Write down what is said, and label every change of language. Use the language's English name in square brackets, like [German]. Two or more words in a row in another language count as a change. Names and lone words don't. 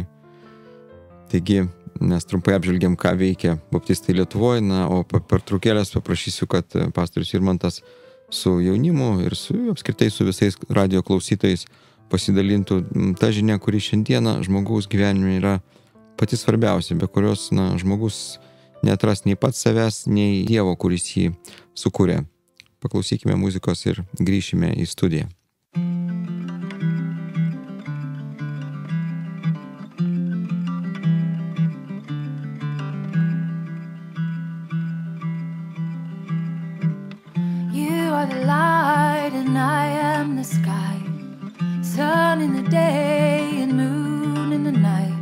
[Lithuanian] Taigi, mes trumpai apžvelgiam, ką veikia baptistai Lietuvoje, o per trukėlės paprašysiu, kad pastorius Irmantas su jaunimu ir apskritai su visais radio klausytojais pasidalintų tą žinią, kuri šiandieną žmogaus gyvenime yra pati svarbiausia, be kurios žmogus neatras nei pats savęs, nei Dievo, kuris jį sukūrė. Paklausykime muzikos ir grįšime į studiją. [English] You are the light and I am the sky, sun in the day and moon in the night.